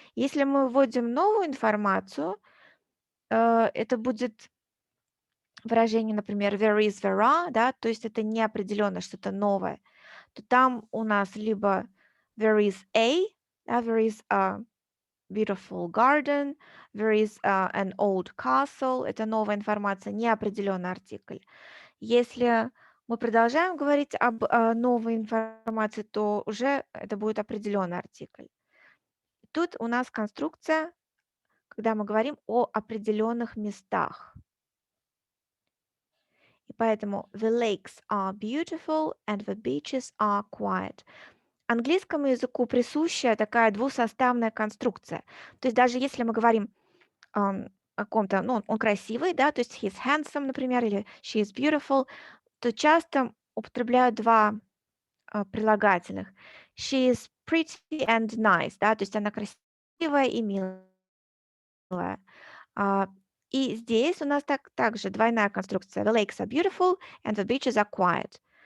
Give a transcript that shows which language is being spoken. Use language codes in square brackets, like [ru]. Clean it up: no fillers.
[ru] Если мы вводим новую информацию, это будет выражение, например, [en] there is, there are, [ru] да, то есть это неопределенно, что-то новое, то там у нас либо [en] there is a, [ru] да, [en] there is a beautiful garden, there is an old castle, [ru] это новая информация, неопределенный артикль. Если мы продолжаем говорить об новой информации, то уже это будет определенный артикль. Тут у нас конструкция, когда мы говорим о определенных местах. И поэтому [en] the lakes are beautiful and the beaches are quiet. [ru] Английскому языку присуща такая двусоставная конструкция. То есть даже если мы говорим о ком-то, ну, он красивый, да, то есть [en] he's handsome, [ru] например, или [en] she is beautiful, [ru] то часто употребляют два прилагательных. [en] She is pretty and nice, [ru] да, то есть она красивая и милая. И здесь у нас также двойная конструкция. [en] The lakes are beautiful and the beaches are quiet.